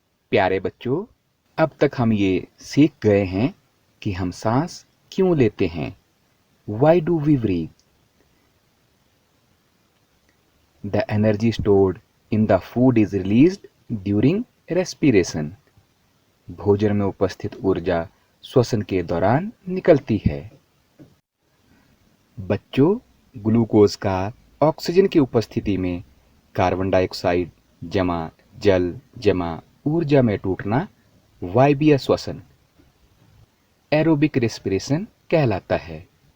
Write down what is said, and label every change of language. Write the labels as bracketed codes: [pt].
[hi] प्यारे बच्चों, अब तक हम ये सीख गए हैं कि हम सांस क्यों लेते हैं। [en] Why do we breathe? The energy stored in the food is released during respiration. [hi] भोजन में उपस्थित ऊर्जा श्वसन के दौरान निकलती है। बच्चों, ग्लूकोज का ऑक्सीजन की उपस्थिति में कार्बन डाइऑक्साइड जमा जल जमा ऊर्जा में टूटना वायवीय श्वसन एरोबिक रेस्पिरेशन कहलाता है।